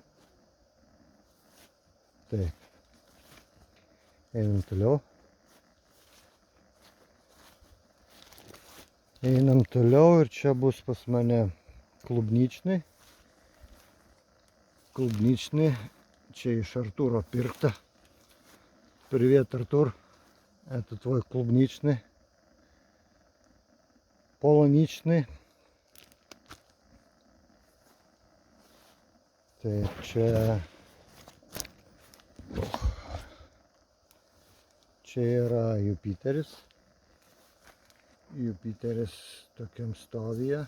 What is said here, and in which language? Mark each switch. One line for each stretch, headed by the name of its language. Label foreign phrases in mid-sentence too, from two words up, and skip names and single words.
Lithuanian: Taip. Einam toliau. Einam toliau ir čia bus pas mane klubničny. Čia iš Artūro pirkta.
Russian: Привет, Артур. Это твой клубничный. Полуничный.
Lithuanian: Taip, čia yra Jupiteris. Jupiteris tokiam stovyje.